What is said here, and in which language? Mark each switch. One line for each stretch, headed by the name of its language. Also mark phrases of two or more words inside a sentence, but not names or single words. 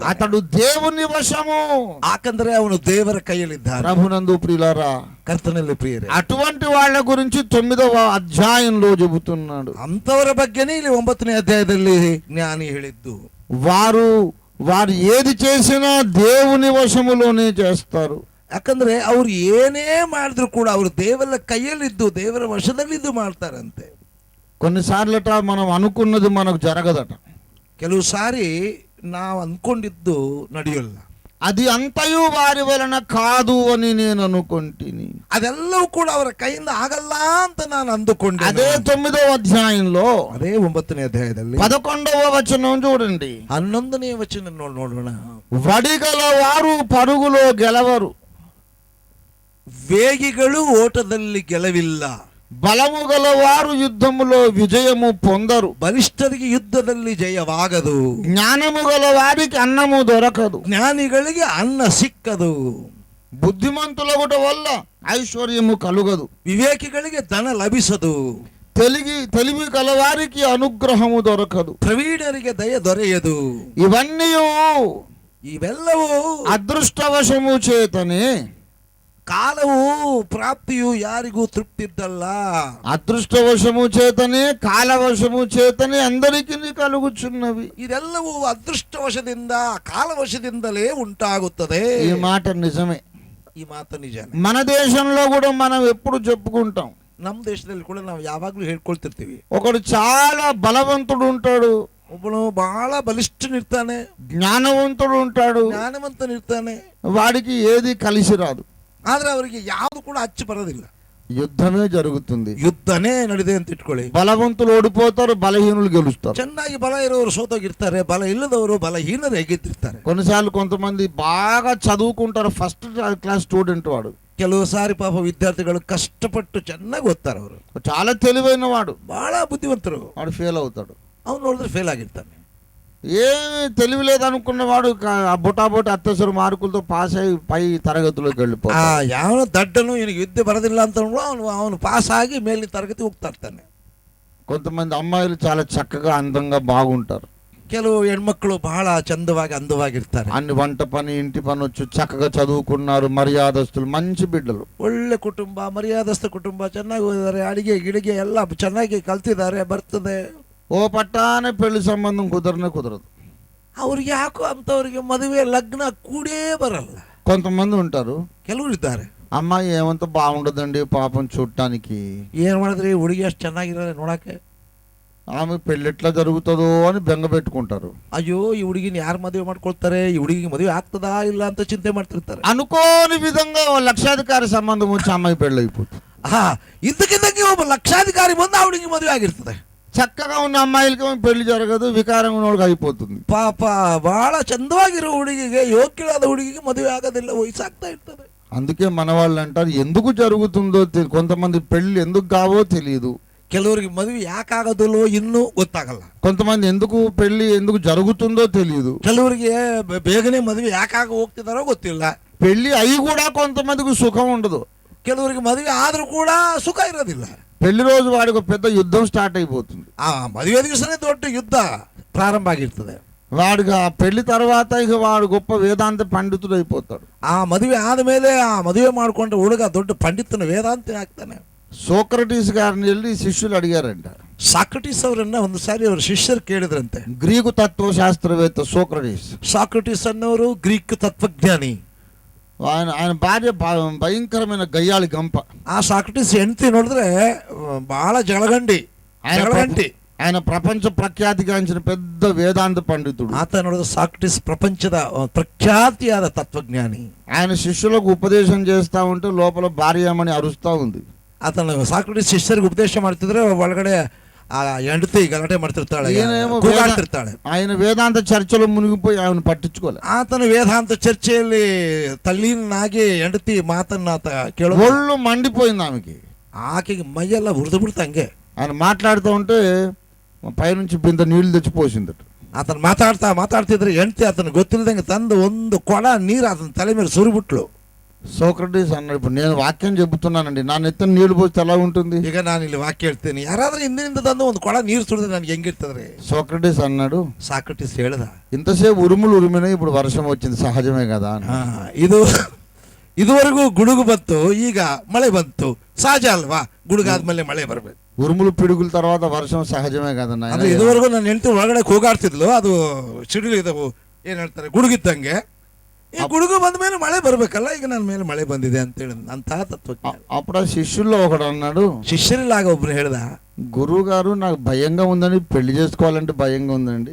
Telugu: అతడు దేవుని వశము.
Kannada: ಯಾಕಂದ್ರೆ ಅವನು ದೇವರ ಕೈಯಲ್ಲಿದ್ದಾನೆ.
Telugu: ప్రభునందు ప్రియులారా,
Kannada: ಕರ್ತನಲ್ಲಿ ಪ್ರಿಯರೇ,
Telugu: అటువంటి వాళ్ళ గురించి 9వ అధ్యాయంలో చెబుతున్నాడు.
Kannada: ಅಂತವರ ಬಗ್ಗೆನೇ ಇಲ್ಲಿ 9ನೇ ಅಧ್ಯಾಯದಲ್ಲಿ ಜ್ಞಾನಿ ಹೇಳಿದ್ದು.
Telugu: వారు ఏది చేసినా దేవుని వశములోనే చేస్తారు.
Kannada: ಯಾಕಂದ್ರೆ ಅವ್ರು ಏನೇ ಮಾಡಿದ್ರು ಕೂಡ ಅವರು ದೇವರ ಕೈಯಲ್ಲಿದ್ದು, ದೇವರ ವಶದಲ್ಲಿದ್ದು ಮಾಡ್ತಾರಂತೆ.
Telugu: కొన్నిసార్లట మనం అనుకున్నది మనకు జరగదట.
Kannada: ಕೆಲವು ಸಾರಿ ನಾವು ಅಂದ್ಕೊಂಡಿದ್ದು ನಡೆಯಲ್ಲ.
Telugu: అది అంతయు వారి వలన కాదు అని నేను అనుకుంటుని.
Kannada: ಅದೆಲ್ಲವೂ ಕೂಡ ಅವರ ಕೈಯಿಂದ ಆಗಲ್ಲ ಅಂತ ನಾನು ಅಂದುಕೊಂಡೆ.
Telugu: అదే 9వ అధ్యాయంలో,
Kannada: ಅದೇ 9ನೇ ಅಧ್ಯಾಯದಲ್ಲಿ
Telugu: 11వ వచనం చూడండి.
Kannada: 11ನೇ ವಚನ ನೋಡೋಣ.
Telugu: వడిగల వారు పరుగులో గెలవరు,
Kannada: ವೇಗಿಗಳು ಓಟದಲ್ಲಿ ಗೆಲವಿಲ್ಲ,
Telugu: బలము గలవారు యుద్ధములో విజయము పొందరు,
Kannada: ಬಲಿಷ್ಠರಿಗೆ ಯುದ್ಧದಲ್ಲಿ ಜಯವಾಗದು,
Telugu: జ్ఞానము గల వారికి అన్నము దొరకదు,
Kannada: ಜ್ಞಾನಿಗಳಿಗೆ ಅನ್ನ ಸಿಕ್ಕದು,
Telugu: బుద్ధిమంతులగుట వల్ల ఐశ్వర్యము కలుగదు,
Kannada: ವಿವೇಕಿಗಳಿಗೆ ಧನ ಲಭಿಸದು,
Telugu: తెలివి కలవారికి అనుగ్రహము దొరకదు,
Kannada: ಪ್ರವೀಣರಿಗೆ ದಯ ದೊರೆಯದು. ಇವೆಲ್ಲವೂ
Telugu: ಅದೃಷ್ಟವಶము చేతనే,
Kannada: ಕಾಲವು ಪ್ರಾಪ್ತಿಯು ಯಾರಿಗೂ ತೃಪ್ತಿದ್ದಲ್ಲ.
Telugu: ಅದೃಷ್ಟವಶము చేతనే, కాలవశము చేతనే అందరికీ కలుగుచున్నవి.
Kannada: ಇದೆಲ್ಲವೂ ಅದೃಷ್ಟವಶದಿಂದ, ಕಾಲವಶದಿಂದಲೇ ಉಂಟಾಗುತ್ತದೆ.
Telugu: ఈ మాట నిజమే.
Kannada: ಈ ಮಾತು ನಿಜ.
Telugu: మన దేశంలో కూడా మనం ఎప్పుడు చెప్పుకుంటాం,
Kannada: ನಮ್ಮ ದೇಶದಲ್ಲಿ ಕೂಡ ನಾವು ಯಾವಾಗ್ಲೂ ಹೇಳ್ಕೊಳ್ತಿರ್ತೀವಿ.
Telugu: ఒకడు చాలా బలవంతుడు ఉంటాడు,
Kannada: ಒಬ್ಬನು ಬಹಳ ಬಲಿಷ್ಠನಿರ್ತಾನೆ,
Telugu: ಜ್ಞಾನವಂతుడు ఉంటాడు,
Kannada: ಜ್ಞಾನವಂತನಿರ್ತಾನೆ.
Telugu: వాడికి ఏది కలిసి రాదు.
Kannada: ಆದ್ರೆ ಅವರಿಗೆ ಯಾವುದು ಕೂಡ ಅಚ್ಚು ಬರೋದಿಲ್ಲ.
Telugu: యుద్ధమే జరుగుతుంది.
Kannada: ಯುದ್ಧನೇ ನಡೆದಿದೆ ಅಂತ ಇಟ್ಕೊಳ್ಳಿ.
Telugu: బలవంతులు ఓడిపోతారు, బలహీనులు గెలుస్తారు.
Kannada: ಚೆನ್ನಾಗಿ ಬಲ ಇರೋರು ಸೋತೋಗಿರ್ತಾರೆ, ಬಲ ಇಲ್ಲದವರು ಬಲಹೀನರು ಹೇಗಿರ್ತಾರೆ.
Telugu: కొన్నిసార్లు కొంతమంది బాగా చదువుకుంటారు,
English: first class student
Telugu: వాడు.
Kannada: ಕೆಲವು ಸಾರಿ ಪಾಪ ವಿದ್ಯಾರ್ಥಿಗಳು ಕಷ್ಟಪಟ್ಟು ಚೆನ್ನಾಗಿ ಓದ್ತಾರೆ, ಅವರು
Telugu: చాలా తెలివైన వాడు,
Kannada: ಬಹಳ ಬುದ್ಧಿವಂತರು,
Telugu: వాడు ఫెయిల్ అవుతాడు.
Kannada: ಅವ್ನು ನೋಡಿದ್ರೆ ಫೇಲ್ ಆಗಿರ್ತಾನೆ.
Telugu: ఏమి తెలివి లేదనుకున్నవాడు బుటాబుటి అత్యవసర మార్కులతో పాస్ అయ్యి పై తరగతిలోకి వెళ్ళిపోతాడు.
Kannada: ಯಾವ ದಡ್ಡನು ಇವನಿಗೆ ವಿದ್ಯೆ ಬರೋದಿಲ್ಲ ಅಂತ ಅವನು ಪಾಸ್ ಆಗಿ ಮೇಲಿನ ತರಗತಿ ಹೋಗ್ತಾ ಇರ್ತಾನೆ.
Telugu: కొంతమంది అమ్మాయిలు చాలా చక్కగా అందంగా బాగుంటారు,
Kannada: ಕೆಲವು ಹೆಣ್ಮಕ್ಳು ಬಹಳ ಚಂದವಾಗಿ ಅಂದವಾಗಿರ್ತಾರೆ,
Telugu: అన్ని వంట పని ఇంటి పని వచ్చు, చక్కగా చదువుకున్నారు, మర్యాదస్తులు, మంచి బిడ్డలు,
Kannada: ಒಳ್ಳೆ ಕುಟುಂಬ, ಮರ್ಯಾದಸ್ಥ ಕುಟುಂಬ, ಚೆನ್ನಾಗಿ ಓದಿದ್ದಾರೆ, ಅಡಿಗೆ ಗಿಡಿಗೆ ಎಲ್ಲ ಚೆನ್ನಾಗಿ ಕಲ್ತಿದ್ದಾರೆ, ಬರ್ತದೆ.
Telugu: ఓ పట్టానే పెళ్లి సంబంధం కుదరదు.
Kannada: ಅವ್ರಿಗೆ ಯಾಕೋ ಅಂತವ್ರಿಗೆ ಮದುವೆ ಲಗ್ನ ಕೂಡೇ ಬರಲ್ಲ.
Telugu: కొంతమంది ఉంటారు,
Kannada: ಕೆಲವರು ಇದ್ದಾರೆ,
Telugu: అమ్మాయి ఏమంత బాగుండదండి పాపం చూడటానికి,
Kannada: ಏನ್ ಮಾಡಿದ್ರಿ ಹುಡುಗಿ ಅಷ್ಟು ಚೆನ್ನಾಗಿರಲ್ಲ ನೋಡಕ್ಕೆ,
Telugu: ఆమె పెళ్ళి ఎట్లా జరుగుతుందో అని బెంగ పెట్టుకుంటారు.
Kannada: ಅಯ್ಯೋ ಈ ಹುಡುಗಿನ ಯಾರು ಮದುವೆ ಮಾಡ್ಕೊಳ್ತಾರೆ, ಈ ಹುಡುಗಿಗೆ ಮದುವೆ ಆಗ್ತದಾ ಇಲ್ಲ ಅಂತ ಚಿಂತೆ ಮಾಡ್ತಿರ್ತಾರೆ.
Telugu: అనుకోని విధంగా ఓ లక్షాధికారి సంబంధం వచ్చి అమ్మాయి పెళ్ళి అయిపోతుంది.
Kannada: ఇద్దకిద్దకి ಒಬ್ಬ లక్షాధికారి ಬಂದು ఆ ಹುಡುಗಿ ಮದುವೆ ಆಗಿರ್ತದೆ.
Telugu: చక్కగా ఉన్న అమ్మాయిలకి పెళ్లి జరగదు, వికారంగా ఉన్నోడికి అయిపోతుంది.
Kannada: ಪಾಪ ಬಹಳ ಚಂದವಾಗಿರೋ ಹುಡುಗಿಗೆ, ಯೋಗ್ಯವಾದ ಹುಡುಗಿಗೆ ಮದುವೆ ಆಗೋದಿಲ್ಲ, ವಯಸ್ಸಾಗ್ತಾ ಇರ್ತದೆ.
Telugu: అందుకే మన వాళ్ళు అంటారు ఎందుకు జరుగుతుందో కొంతమంది పెళ్లి ఎందుకు కావో తెలియదు,
Kannada: ಕೆಲವರಿಗೆ ಮದುವೆ ಯಾಕಾಗೋದಿಲ್ಲೋ ಇನ್ನೂ ಗೊತ್ತಾಗಲ್ಲ,
Telugu: కొంతమంది ఎందుకు పెళ్లి ఎందుకు జరుగుతుందో తెలియదు,
Kannada: ಕೆಲವರಿಗೆ ಬೇಗನೆ ಮದುವೆ ಯಾಕಾಗ ಹೋಗ್ತಿದಾರೋ ಗೊತ್ತಿಲ್ಲ.
Telugu: పెళ్లి అయి కూడా కొంతమందికి సుఖం ఉండదు,
Kannada: ಕೆಲವರಿಗೆ ಮದುವೆ ಆದ್ರೂ ಕೂಡ ಸುಖ ಇರೋದಿಲ್ಲ.
Telugu: పెళ్లి రోజు వాడికి పెద్ద యుద్ధం స్టార్ట్ అయిపోతుంది.
Kannada: ಆ ಮದುವೆ ದಿವಸನೇ ದೊಡ್ಡ ಯುದ್ಧ ಪ್ರಾರಂಭ ಆಗಿರ್ತದೆ.
Telugu: వాడికి ఆ పెళ్లి తర్వాత ఇక వాడు గొప్ప వేదాంత పండితుడు అయిపోతాడు.
Kannada: ಆ ಮದುವೆ ಆದಮೇಲೆ ಆ ಮದುವೆ ಮಾಡಿಕೊಂಡ ಹುಡುಗ ದೊಡ್ಡ ಪಂಡಿತನ ವೇದಾಂತಿ ಆಗ್ತಾನೆ.
Telugu: సోక్రటీస్ గారిని వెళ్ళి శిష్యులు అడిగారంట.
Kannada: ಸಾಕ್ರಟಿಸ್ ಅವರನ್ನ ಒಂದು ಸಾರಿ ಅವ್ರ ಶಿಷ್ಯರು ಕೇಳಿದ್ರಂತೆ.
Telugu: గ్రీకు తత్వశాస్త్రవేత్త సోక్రటీస్.
Kannada: ಸಾಕ್ರಟಿಸ್ ಅನ್ನೋರು ಗ್ರೀಕ್ ತತ್ವಜ್ಞಾನಿ.
Telugu: ఆయన భార్య భయంకరమైన గయ్యాళి గంప.
Kannada: ಆ ಸಾಕ್ರಟಿಸ್ ಹೆಂಡತಿ ನೋಡಿದ್ರೆ ಬಹಳ ಜಗಳಗಂಡಿ.
Telugu: ఆయన ప్రపంచ ప్రఖ్యాతిగాంచిన పెద్ద వేదాంత పండితుడు.
Kannada: ಆತ ನೋಡಿದ್ರೆ ಸಾಕ್ರಟಿಸ್ ಪ್ರಪಂಚದ ಪ್ರಖ್ಯಾತಿಯಾದ ತತ್ವಜ್ಞಾನಿ.
Telugu: ఆయన శిష్యులకు ఉపదేశం చేస్తా ఉంటే లోపల భార్యమని అరుస్తా ఉంది.
Kannada: ಆತನ ಸಾಕ್ರಟಿಸ್ ಶಿಷ್ಯರಿಗೆ ಉಪದೇಶ ಮಾಡ್ತಿದ್ರೆ ಒಳಗಡೆ ಆ ಹೆಂಡತಿ ಗಲಾಟೆ ಮಾಡ್ತಿರ್ತಾಳೆ, ಕೂಗಾಡ್ತಿರ್ತಾಳೆ.
Telugu: ఆయన వేదాంత చర్చలో మునిగిపోయి ఆయన పట్టించుకోలే.
Kannada: ಆತನ ವೇದಾಂತ ಚರ್ಚೆಯಲ್ಲಿ ತಲ್ಲೀನಾಗಿ ಹೆಂಡತಿ ಮಾತನ್ನ ಆತ ಕೇಳೋದು.
Telugu: ఒళ్ళు మండిపోయింది ఆమెకి.
Kannada: ಆಕೆಗೆ ಮೈಯೆಲ್ಲ ಹುರಿದು ಬಿಡ್ತಂಗೆ.
Telugu: ఆయన మాట్లాడుతూ ఉంటే పైనుంచి బింద నీళ్లు తెచ్చి పోసిందట.
Kannada: ಆತನ ಮಾತಾಡ್ತಿದ್ರೆ ಹೆಂಡತಿ ಆತನ ಗೊತ್ತಿಲ್ಲದಂಗೆ ತಂದು ಒಂದು ಕೊಡ ನೀರು ಆತನ ತಲೆ ಮೇಲೆ ಸುರಿಬಿಟ್ಲು.
Telugu: సోక్రటీస్ అన్నాడు, ఇప్పుడు నేను వాక్యం చెబుతున్నానండి, నా నెత్తిన నీళ్లు పోస్తే ఎలా ఉంటుంది?
Kannada: ಈಗ ನಾನು ಇಲ್ಲಿ ವಾಕ್ಯ ಹೇಳ್ತೇನೆ, ಯಾರಾದ್ರೂ ಹಿಂದಿನಿಂದ ತಂದು ಒಂದು ಕೊಡ ನೀರು ಸುರಿದ್ರೆ ನನಗೆ ಹೆಂಗಿರ್ತದ್ರಿ?
Telugu: సోక్రటీస్ అన్నాడు,
Kannada: ಸಾಕ್ರಟಿಸ್ ಹೇಳ್ದ,
Telugu: ఇంతసేపు ఉరుములు ఉరిమినాయి, ఇప్పుడు వర్షం వచ్చింది, సహజమే కదా.
Kannada: ಇದುವರೆಗೂ ಗುಡುಗು ಬಂತು, ಈಗ ಮಳೆ ಬಂತು, ಸಹಜ ಅಲ್ವಾ? ಗುಡುಗಾದ್ಮೇಲೆ ಮಳೆ ಬರ್ಬೇಕು.
Telugu: ఉరుములు పిడుగుల తర్వాత వర్షం సహజమే కదన్నా.
Kannada: ಅಂದ್ರೆ ಇದುವರೆಗೂ ನನ್ನ ಹೆಂಡತಿ ಒಳಗಡೆ ಕೂಗಾಡ್ತಿದ್ಲು, ಅದು ಸಿಡಿಲು ಇದಾವು ಏನ್ ಹೇಳ್ತಾರೆ ಗುಡುಗಿದ್ದಂಗೆ. ಈ ಗುಡುಗು ಬಂದ ಮೇಲೆ ಮಳೆ ಬರ್ಬೇಕಲ್ಲ, ಈಗ ನನ್ನ ಮೇಲೆ ಮಳೆ ಬಂದಿದೆ ಅಂತ ಹೇಳಿ ಅಂತಹ ತತ್ವಜ್ಞಾನ.
Telugu: అప్పుడు ఆ శిష్యుల్లో ఒకడు అన్నాడు,
Kannada: ಶಿಷ್ಯರಿಲ್ಲಾಗ ಒಬ್ರು ಹೇಳ್ದ,
Telugu: గురువు గారు నాకు భయంగా ఉందండి, పెళ్లి చేసుకోవాలంటే భయంగా ఉందండి.